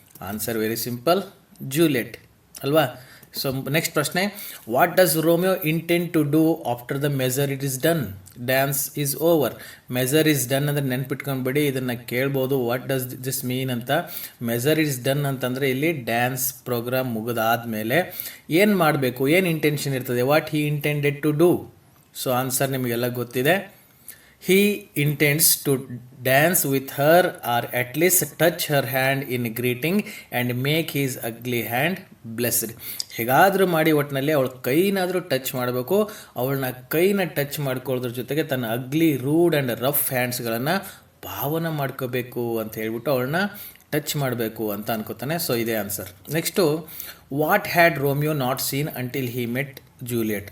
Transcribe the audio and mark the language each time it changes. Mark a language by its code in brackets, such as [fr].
[en] Answer very simple, Juliet ಅಲ್ವಾ. So next ಪ್ರಶ್ನೆ, what does Romeo intend to do after the measure it is done dance is over. Measure is done [kn] ಅಂದರೆ ನೆನ್ಪಿಟ್ಕೊಂಡ್ಬಿಡಿ, ಇದನ್ನು ಕೇಳ್ಬೋದು [en] what does this mean [kn] ಅಂತ. [en] measure is done [kn] ಅಂತಂದರೆ ಇಲ್ಲಿ dance program ಮುಗಿದಾದ್ಮೇಲೆ ಏನು ಮಾಡಬೇಕು, ಏನು ಇಂಟೆನ್ಷನ್ ಇರ್ತದೆ, [en] What he intended to do. [kn] So answer ನಿಮಗೆಲ್ಲ ಗೊತ್ತಿದೆ. [en] He intends to dance with her or at least touch her hand in greeting and make his ugly hand blessed. [kn] ಹೇಗಾದರೂ ಮಾಡಿ ಒಟ್ಟಿನಲ್ಲಿ ಅವಳ ಕೈನಾದರೂ ಟಚ್ ಮಾಡಬೇಕು. ಅವಳನ್ನ ಕೈನ ಟಚ್ ಮಾಡ್ಕೊಳ್ಳೋದ್ರ ಜೊತೆಗೆ ತನ್ನ ಅಗ್ಲಿ, [en] rude and rough [kn] ಹ್ಯಾಂಡ್ಸ್ಗಳನ್ನು ಭಾವನೆ ಮಾಡ್ಕೋಬೇಕು ಅಂತ ಹೇಳ್ಬಿಟ್ಟು ಅವಳನ್ನ ಟಚ್ ಮಾಡಬೇಕು ಅಂತ ಅನ್ಕೋತಾನೆ. ಸೊ ಇದೇ answer. [en] Next, what had Romeo not seen until he met Juliet.